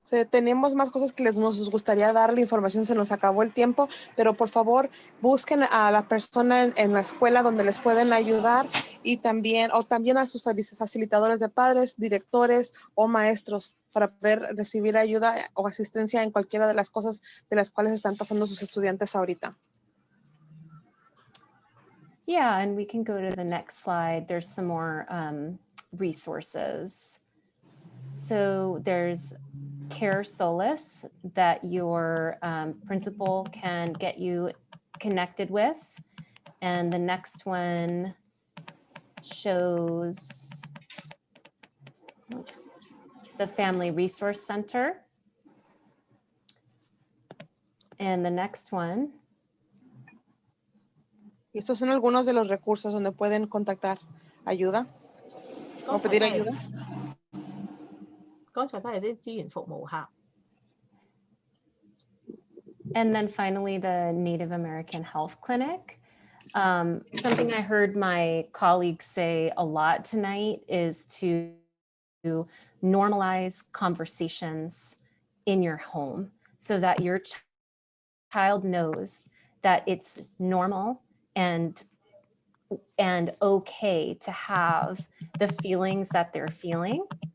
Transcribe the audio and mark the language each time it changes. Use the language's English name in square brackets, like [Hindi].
[Spanish] Tenemos más cosas que nos gustaría dar la información, se nos acabó el tiempo, pero por favor busquen a la persona en la escuela donde les pueden ayudar y también a sus facilitadores de padres, directores o maestros para poder recibir ayuda o asistencia en cualquiera de las cosas de las cuales están pasando sus estudiantes ahorita. [English] Yeah, and we can go to the next slide. There's some more resources. So there's Care Solace that your principal can get you connected with. And the next one shows the Family Resource Center. And the next one. [Spanish] Y estos son algunos de los recursos donde pueden contactar ayuda o pedir ayuda. [Cantonese] 剛才都係啲資源服務嚇。 [English] And then finally, the Native American Health Clinic. Something I heard my colleagues say a lot tonight is to normalize conversations in your home so that your child knows that it's normal and okay to have the feelings that they're feeling.